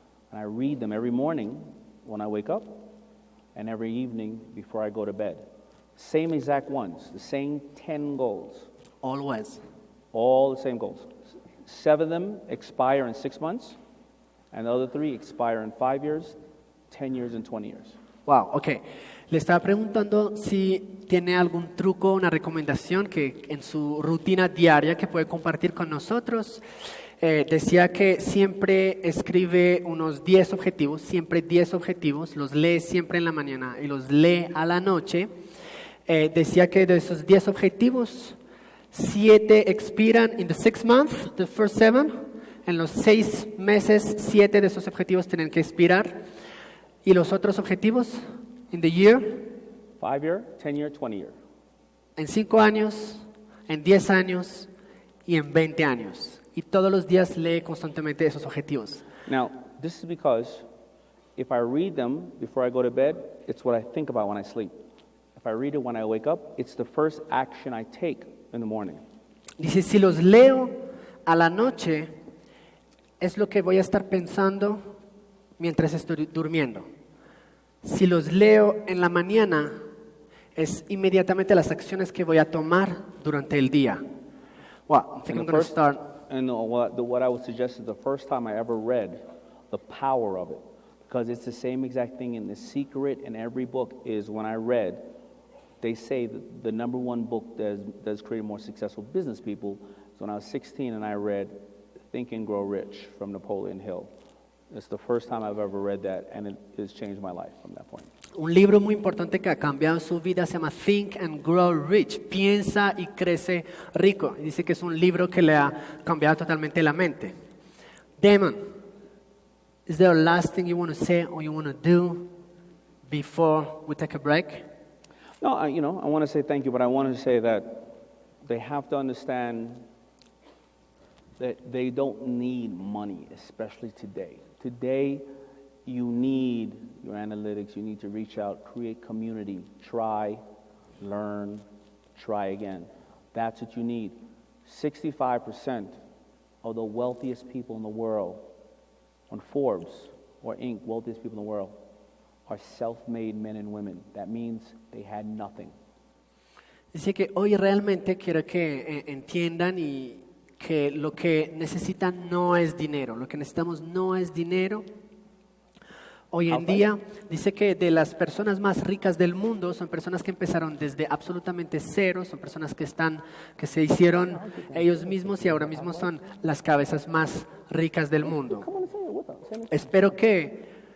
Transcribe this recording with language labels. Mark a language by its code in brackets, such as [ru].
[en] And I read them every morning when I wake up and every evening before I go to bed. Same exact ones, the same 10 goals. Always. All the same goals. 7 of them expire in 6 months, and the other 3 expire in 5 years, 10 years, and 20 years. Wow, ok. [es] Le estaba preguntando si tiene algún truco, una recomendación que en su rutina diaria que puede compartir con nosotros. Decía que siempre escribe unos 10 objetivos, siempre 10 objetivos, los lee siempre en la mañana y los lee a la noche. Decía que de esos 10 objetivos, 7 expiran [en] in the 6 months, the first 7. [es] En los 6 meses, 7 de esos objetivos tienen que expirar. ¿Y los otros objetivos? [en] In the year? 5 year, 10 year, 20 year. [es] En 5 años, en 10 años y en 20 años. Y todos los días lee constantemente esos objetivos. [en] Now, this is because if I read them before I go to bed, it's what I think about when I sleep. If I read it when I wake up, it's the first action I take in the morning. [es] Dice, si los leo a la noche, es lo que voy a estar pensando mientras estoy durmiendo. Si los leo en la mañana, es inmediatamente las acciones que voy a tomar durante el día. [en] Well, I think I'm going to start. And what I would suggest is the first time I ever read the power of it, because it's the same exact thing in The Secret in every book, is when I read, they say that the number one book that's created more successful business people is when I was 16 and I read Think and Grow Rich from Napoleon Hill. It's the first time I've ever read that, and it has changed my life from that point. [es] Un libro muy importante que ha cambiado su vida se llama Think and Grow Rich. Piensa y crece rico. Y dice que es un libro que le ha cambiado totalmente la mente. [en] Daymond, is there a last thing you want to say or you want to do before we take a break? No, I want to say thank you, but I want to say that they have to understand that they don't need money, especially today. Today, you need your analytics, you need to reach out, create community, try, learn, try again. That's what you need. 65% of the wealthiest people in the world, on Forbes or Inc., wealthiest people in the world, are self-made men and women. That means they had nothing. [es] Dice que hoy realmente quiero que entiendan y que lo que necesitan no es dinero, lo que necesitamos no es dinero. Hoy en día dice que de las personas más ricas del mundo son personas que empezaron desde absolutamente cero, son personas que se hicieron ellos mismos y ahora mismo son las cabezas más ricas del mundo. Espero que